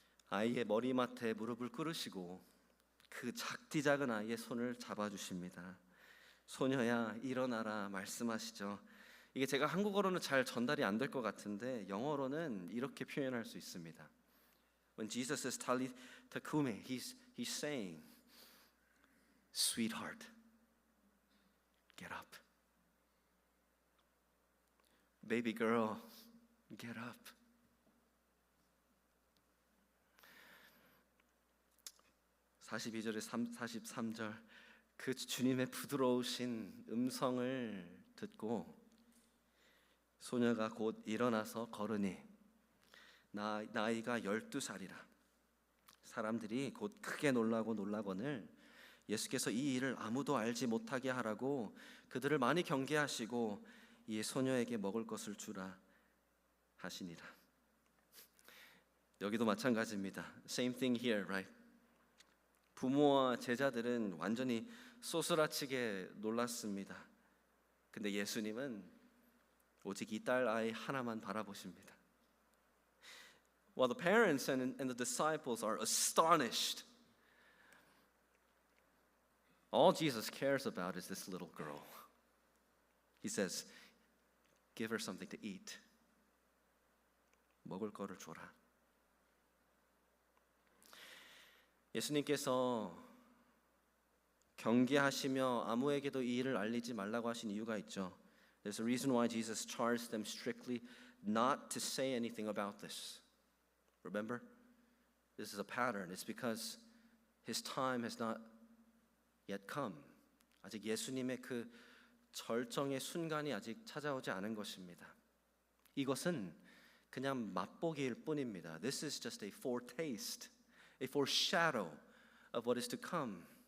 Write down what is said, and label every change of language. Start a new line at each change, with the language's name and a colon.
Korean: 아이의 머리맡에 무릎을 꿇으시고 그 작디 작은 아이의 손을 잡아주십니다. 소녀야 일어나라 말씀하시죠. 이게 제가 한국어로는 잘 전달이 안 될 것 같은데 영어로는 이렇게 표현할 수 있습니다.
English: When Jesus says talitakume, he's saying, sweetheart, get up. Baby girl, get up.
Korean: (42절에 43절) 그 주님의 부드러우신 음성을 듣고 소녀가 곧 일어나서 걸으니 나이가 12살이라 사람들이 곧 크게 놀라거늘 예수께서 이 일을 아무도 알지 못하게 하라고 그들을 많이 경계하시고 이 소녀에게 먹을 것을 주라 하시니라. 여기도 마찬가지입니다.
English: Same thing here, right?
Korean: 부모와 제자들은 완전히 쏘스라치게 놀랐습니다. 근데 예수님은 오직 이 딸 아이 하나만 바라보십니다.
English: While the parents and the disciples are astonished, all Jesus cares about is this little girl. He says, give her something to eat.
Korean: 먹을 거를 줘라. 예수님께서 경계하시며 아무에게도 이 일을 알리지 말라고 하신 이유가 있죠.
English: There's a reason why Jesus charged them strictly not to say anything about this. Remember? This is a pattern. It's because His time has not yet come.
Korean: 아직 예수님의 그 절정의 순간이 아직 찾아오지 않은 것입니다. 이것은 그냥 맛보기일 뿐입니다.
English: This is just a foretaste, a foreshadow of what is to come.